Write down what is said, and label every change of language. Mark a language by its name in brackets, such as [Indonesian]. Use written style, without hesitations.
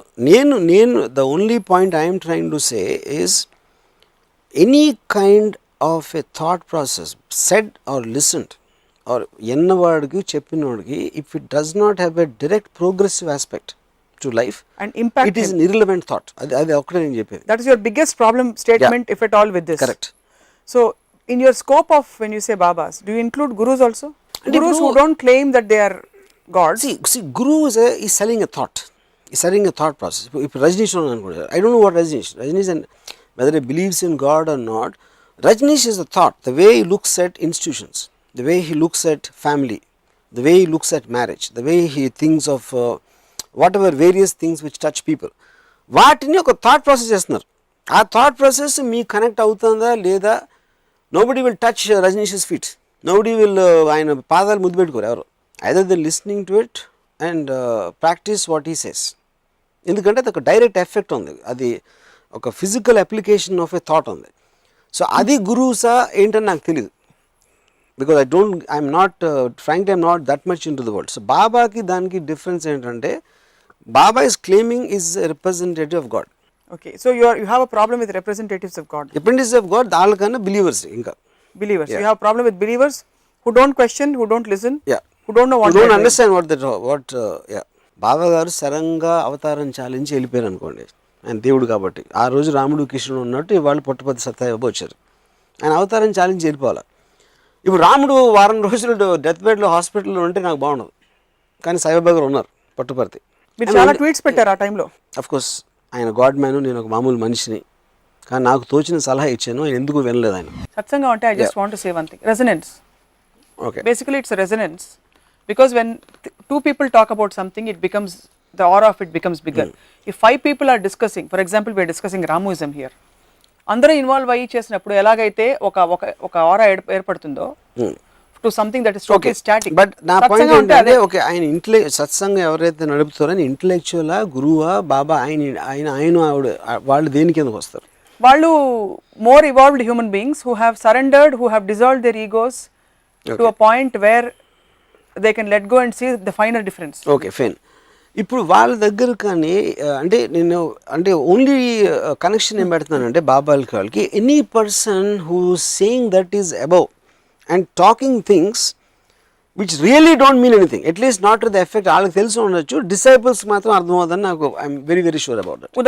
[Telugu] నేను [English] the only point I'm trying to say is any kind of a thought process said or listened or [Telugu] ఎన్నవాడికి చెప్పినవాడికి, [English] If it does not have a direct progressive aspect to life and impact, it is an irrelevant thought. [Telugu] అది ఒకటే నేను చెప్పేది. [English] That is your biggest problem statement if at all with this. Correct. So in your scope of when you say babas, do you include gurus also? Gurus who don't claim that they are gods. See, Guru is selling a thought. He's selling a thought process. If Rajneesh, I don't know what Rajneesh and whether he believes in God or not. Rajneesh is a thought. The way he looks at institutions, the way he looks at family, the way he looks at marriage, the way he thinks of whatever various things which touch people. [Telugu] వాటిని ఒక [English] thought process [Telugu] చేస్తున్నారు. ఆ thought process మీకు connect అవుతుందా లేదా? [English] Nobody will touch Rajneesh's feet. Nobody will [Telugu] ఆయన పాదాలు ముద్దు పెట్టుకోరు ఎవరు. [English] Either they listening to it and practice what he says. [Telugu] ఎందుకంటే అది ఒక డైరెక్ట్ ఎఫెక్ట్ ఉంది, అది ఒక [English] physical application of a thought [Telugu] ఉంది. సో అది గురువుసా ఏంటని నాకు తెలియదు, [English] Because I'm not frankly I'm not that much in to the world. [Telugu] So బాబాకి దానికి డిఫరెన్స్ ఏంటంటే, [English] Baba is claiming is a representative of God. Okay, so you have a problem with representatives of God. Representatives of God [Telugu] దానికన్నా [English] Believers ఇంకా Believers. You have a problem with believers who don't question, who don't listen, yeah who don't know what don't they're doing. Understand what [Telugu] yeah బాబా గారు సరంగా అవతారం చాలించి వెళ్ళిపోయారు అనుకోండి, ఆయన దేవుడు కాబట్టి. ఆ రోజు రాముడు కృష్ణుడు ఉన్నట్టు ఇవాళ పుట్టపర్తి సత్యబాబు వచ్చారు, ఆయన అవతారం చాలించి వెళ్ళిపోవాలి. ఇప్పుడు రాముడు వారం రోజులు డెత్ బెడ్లో హాస్పిటల్లో ఉంటే నాకు బాగుండదు, కానీ సాయిబాబా గారు ఉన్నారు పుట్టపర్తి. మీరు చాలా ట్వీట్స్ పెట్టారు ఆ టైంలో. [English] of course [Telugu] ఆయన గాడ్ మ్యాను, నేను ఒక మామూలు మనిషిని, కానీ నాకు తోచిన సలహా ఇచ్చాను, ఆయన ఎందుకు వినలేదు ఆయన. సత్సంగం అంటే [English] I just want to say one thing, resonance. Okay, Basically it's a resonance, because when two people talk about something, it becomes, the aura of it becomes bigger. If 5 people are discussing, for example we are discussing Ramoism here, [Telugu] అందరూ involve అయ్యి చేసినప్పుడు ఎలాగైతే ఒక ఆరా ఏర్పడుతుందో [English] To something that is totally static. [Telugu] But నా point ఏంటంటే okay, ఆయన సత్సంగం ఎవరైతే నడుపుతారో ఆయన ఇంటలెక్చువలా, గురువా, బాబా, ఆయన ఆవిడ, వాళ్ళు దేని కిందకు వస్తారు? వాళ్ళు [English] More evolved human beings who have surrendered, who have dissolved their egos to a point where they can let go and see the finer difference. Okay fine. [Telugu] ఇప్పుడు వాళ్ళ దగ్గర కానీ అంటే ఓన్లీ కనెక్షన్ ఏం పెడుతున్నానంటే బాబాలకి వాళ్ళకి, [English] any person who saying that is above and talking things which really don't mean anything, at least not to the effect, [Telugu] వాళ్ళకి తెలిసి ఉండొచ్చు, డిసైపుల్స్ మాత్రం అర్థమవుతుందని నాకు [English] I'm very very sure about that.